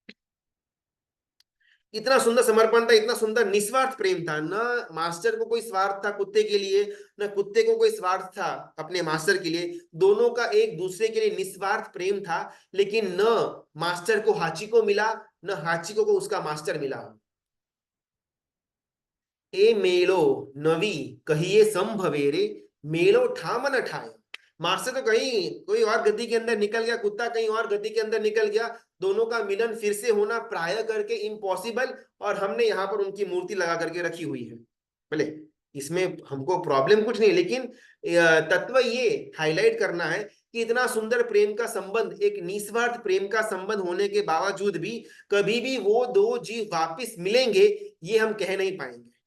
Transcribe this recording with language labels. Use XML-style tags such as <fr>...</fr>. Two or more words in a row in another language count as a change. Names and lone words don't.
<hi>इतना सुंदर समर्पण था, इतना सुंदर निस्वार्थ प्रेम था, न मास्टर को कोई स्वार्थ था कुत्ते के लिए, न कुत्ते को कोई स्वार्थ था अपने मास्टर के लिए। दोनों का एक दूसरे के लिए निस्वार्थ प्रेम था। लेकिन न मास्टर को हाचिको मिला, न हाचिको को उसका मास्टर मिला।</hi> <gu>એ મેલો નવી કહિએ સંભવેરે, મેલો ઠામ ન ઠાય।</gu> <hi>मास्टर तो कहीं कोई और गति के अंदर निकल गया, कुत्ता कहीं और गति के अंदर निकल गया, दोनों का मिलन फिर से होना प्राय करके इम्पॉसिबल, और हमने यहाँ पर उनकी मूर्ति लगा करके रखी हुई है। भले इसमें हमको प्रॉब्लम कुछ नहीं, लेकिन तत्व ये हाईलाइट करना है कि इतना सुंदर प्रेम का संबंध, एक निस्वार्थ प्रेम का संबंध होने के बावजूद भी कभी भी वो दो जीव वापिस मिलेंगे ये हम कह नहीं पाएंगे।</hi>